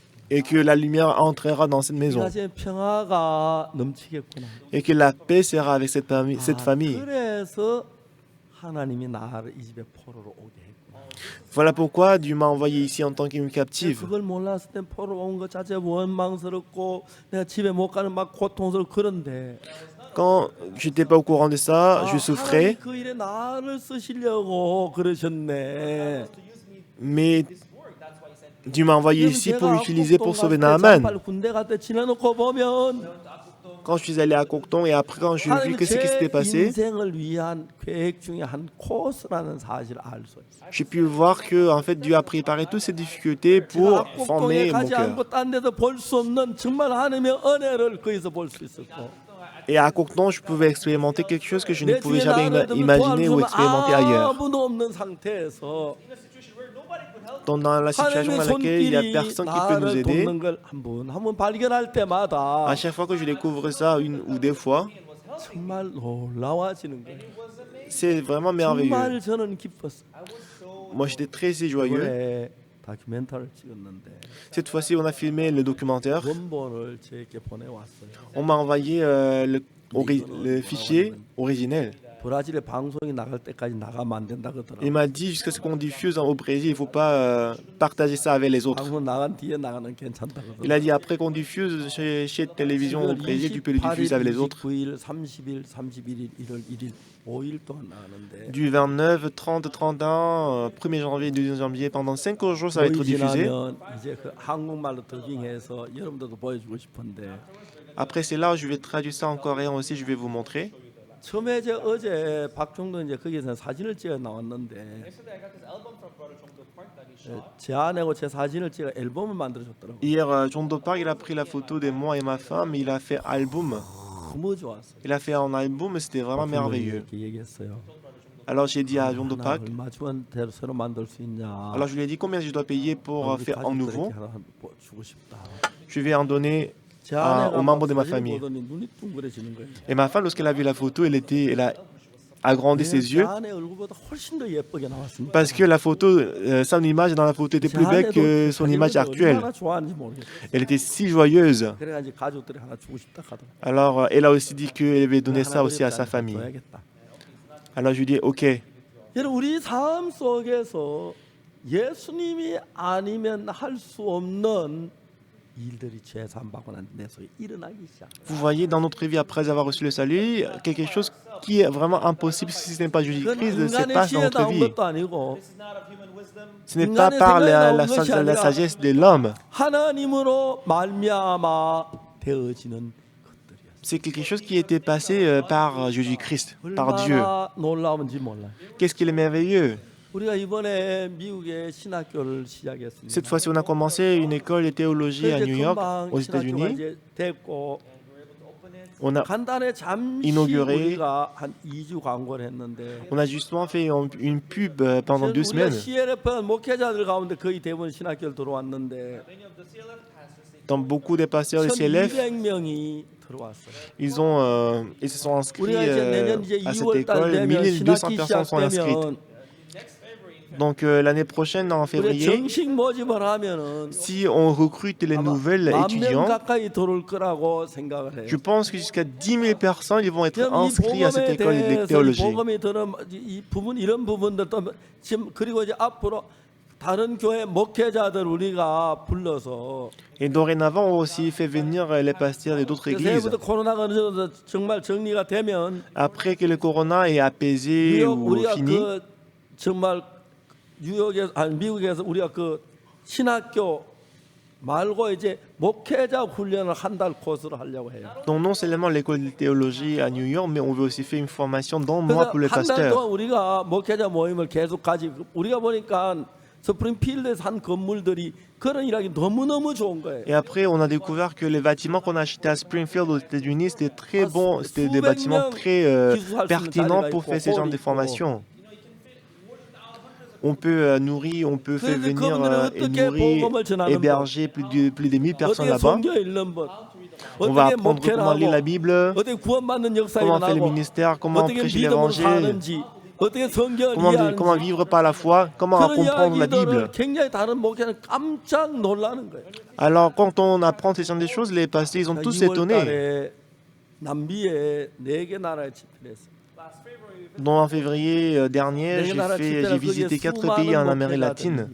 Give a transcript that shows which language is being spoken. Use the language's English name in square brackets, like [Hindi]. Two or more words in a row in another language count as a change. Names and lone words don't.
[French] Et que la lumière entrera dans cette [Korean] 이 [French] maison. [Korean] 가정의 평화가 넘치겠구나. [French] Et que la paix sera avec cette famille. [Korean] 그래서 하나님이 나를 이 집에 포로로 오게 했구나. [French] Voilà pourquoi Dieu m'a envoyé ici en tant qu'une captive. [Korean] 그걸 몰랐을 땐 포로 온 것 자체 원망스럽고 내가 집에 못 가는 막 고통스럽고 그런데 [French] Quand je n'étais pas au courant de ça, je souffrais. [Korean] 하나님이 그 일에 나를 쓰시려고 그러셨네. [French] Mais Dieu m'a envoyé ici pour l'utiliser pour sauver [Korean] 빨리 [French] Naaman. [Korean] 군대 갈 때 지나놓고 보면 [French] Quand je suis allé à Cocton et après quand j'ai vu [Korean] 하나님이 [French] que ce qui s'était [Korean] 제 [French] passé, [Korean] 인생을 위한 계획 중에 한 코스라는 사실을 알 수 있어요. [French] j'ai pu voir que en fait Dieu a préparé toutes ces difficultés pour [Korean] 제가 [French] former [Korean] 악곡동에 [French] mon [Korean] 가지 [French] cœur. [Korean] 않고 딴 데서 볼 수 없는 정말 하나님의 은혜를 거기서 볼 수 있었고 [French] Et à Cocton, je pouvais expérimenter quelque chose que je ne [Korean] 내 [French] pouvais [Korean] 주위에 [French] jamais [Korean] 나를 [French] imaginer ou expérimenter ailleurs. [Korean] 아무도 없는 상태에서 [French] Donc dans la situation dans [Korean] 하나님의 [French] laquelle il n'y a [Korean] 손길이 [French] personne qui peut nous [Korean] 나를 [French] aider, [Korean] 돕는 걸 한 번 발견할 때마다 [French] à chaque fois que je découvre ça une ou deux fois, [Korean] 정말 놀라워지는 거예요. [French] c'est vraiment merveilleux. [Korean] 정말 저는 기뻤어요. [French] Moi j'étais très joyeux. [Korean] 이번에 다큐멘터리를 찍었는데 [French] Cette fois-ci, on a filmé le documentaire. [Korean] 원본을 제게 보내왔어요. [French] On m'a envoyé le fichier originel. [Korean] 브라질에 방송이 나갈 때까지 나가면 안 된다 [French] Il [Korean] 그러더라고요. [French] m'a dit jusqu'à ce qu'on diffuse au Brésil, il ne faut pas partager ça avec les autres. [Korean] 방송 나간 뒤에 나가는 괜찮다 [French] Il a [Korean] 그러더라고요. [French] dit après qu'on diffuse chez télévision au Brésil, tu peux le diffuser avec les autres. [Korean] 29일, 30일, 31일, 1월 1일 5일 동안 나가는데 [French] Du 29, 30, 31, 1er janvier, 2 janvier, pendant 5 jours, ça va être [Korean] 5일 [French] diffusé. [Korean] 지나면 이제 그 한국말로 더빙해서 여러분들도 보여주고 싶은데 [French] Après, c'est là où je vais traduire ça en coréen aussi, je vais vous montrer. [Korean] 처음에 이제 어제 박종도 이제 거기서 사진을 찍어 나왔는데 제 아내고 제 사진을 찍어 앨범을 만들어 줬더라고요. [French] Hier, John Park, il a pris la photo de moi et ma femme, il a fait album. [Korean] 너무 좋았어요. [French] Il a fait un album et c'était vraiment merveilleux. [Korean] 이렇게 얘기했어요. [French] Alors j'ai dit à John [Korean] 하나 [French] Park, [Korean] 얼마 주면 새로 만들 수 있냐? [French] alors je lui ai dit combien je dois payer pour [Korean] 우리 [French] faire un nouveau. [Korean] 가족들에게 하나 주고 싶다. [French] Je vais en donner [Korean] 제 [French] aux [Korean] 아내가 [French] membres de ma [Korean] 사진을 [French] famille. [Korean] 보더니 눈이 둥그레지는 거예요. [French] Et ma femme, lorsqu'elle a vu la photo, elle a agrandi ses [Korean] 제 [French] yeux [Korean] 아내 얼굴보다 훨씬 더 예쁘게 나왔습니다. [French] parce que la photo, son image dans la photo était plus belle que son image actuelle. [Korean] 얼마나 좋아하는지 모르겠어요. [French] Elle était si joyeuse. [Korean] 그래가지고 가족들이 하나 주고 싶다 하더라고요. [French] Alors elle a aussi dit qu'elle avait donné ça aussi à sa [Korean] 하나 [French] famille. [Korean] 줘야겠다. [French] Alors je lui ai dit, ok, [Korean] 여러분 우리 삶 속에서 예수님이 아니면 할 수 없는 일들이 죄산 받고 난 내 속에 일어나기 시작. [French] Vous voyez, dans notre vie, après avoir reçu le salut, quelque chose qui est vraiment impossible si ce n'est pas [Korean] 그건 [French] Jésus-Christ se [Korean] 인간의 [French] passe dans [Korean] 지혜 [French] notre [Korean] 나온 [French] vie. [Korean] 것도 아니고 [French] Ce n'est pas par la sagesse de l'homme. [Korean] 하나님으로 말미암아 되어지는 것들이었어요. [French] C'est quelque chose qui était passé par Jésus-Christ, par Dieu. [Korean] 얼마나 놀라운지 몰라요. [French] Qu'est-ce qui est merveilleux? [Korean] 우리가 이번에 미국에 신학교를 시작했습니다. [French] Cette fois-ci, on a commencé une école de théologie à New York, aux [Korean] 신학교가 [French] États-Unis. [Korean] 이제 됐고 [French] On a, [Korean] 간단히 잠시 [French] inauguré. [Korean] 우리가 한 2주 광고를 했는데 [French] on a justement fait une pub pendant 2 [Korean] 우리가 [French] semaines. [Korean] CLF 목회자들 가운데 거의 대부분 신학교를 들어왔는데 [French] Dans beaucoup des pasteurs de CLF, [Korean] 1200명이 들어왔어요. [French] ils se sont inscrits [Korean] 우리가 이제 내년 이제 [French] à cette [Korean] 2월 달 [French] école. [Korean] 되면 [French] 1200 [Korean] 신학기 [French] personnes sont inscrites. [Korean] 시작되면 [French] Donc l'année prochaine, en [Korean] 우리가 [French] février, [Korean] 정식 모집을 하면은 [French] si on recrute les nouvelles [Korean] 10,000명 [French] étudiants, [Korean] 가까이 들어올 거라고 생각을 해요. [French] je pense que jusqu'à 10 000 personnes ils vont être [Korean] 그럼 이 [French] inscrits à cette [Korean] 복음에 [French] école de [Korean] 대해서 이 [French] théologie. [Korean] 복음이 들은 이 부분 이런 부분들도 지금 그리고 이제 앞으로 다른 교회 목회자들 우리가 불러서 [French] Et dorénavant, on a aussi fait venir les pasteurs de d'autres églises. [Korean] 새해부터 코로나가 어느 정도 정말 정리가 되면 [French] Après que le corona est apaisé [Korean] 뉴욕 [French] ou [Korean] 우리가 [French] fini, [Korean] 그 정말 뉴욕에서 아니 미국에서 우리가 그 신학교 말고 이제 목회자 훈련을 한 달 코스를 하려고 해요. [French] donc non seulement l'école de théologie à New York, mais on veut aussi faire une formation d'un mois [Korean] 그래서 [French] pour les [Korean] 한 달 [French] pasteurs. [Korean] 동안 우리가 목회자 모임을 계속 가지고 우리가 보니까 스프링필드에서 한 건물들이 그런 일하기 너무너무 좋은 거예요. [French] Et après, on a découvert que les bâtiments qu'on a achetés à Springfield aux États-Unis, c'était très bon, c'était des bâtiments très pertinents pour faire ce genre de formation. On peut nourrir, on peut faire venir et nourrir, héberger plus de 1000 personnes [Korean] 어떻게 [French] là-bas. [Korean] 성경 읽는 법, [French] On va [Korean] 어떻게 [French] apprendre [Korean] 목회를 [French] comment lire la [Korean] 하고, [French] Bible, [Korean] 어떻게 구원받는 역사 [French] comment faire le [Korean] 일어나고, [French] ministère, comment [Korean] 어떻게 [French] prêcher [Korean] 믿음으로 [French] l'évangile, [Korean] 사는지, 어떻게 성경을 [French] comment [Korean] 이해하는지 [French] vivre par la foi, comment [Korean] 그런 [French] comprendre la Bible. [Korean] 이야기들을 굉장히 다른 목회는 깜짝 놀라는 거예요. [French] Alors, quand on apprend ce genre de choses, les pasteurs, ils ont tous [Korean] 2월 [French] étonné. [Korean] 달에 남미에 4개 나라에 집회를 했어요. [French] Donc, en février dernier, j'ai visité 4 pays en Amérique latine.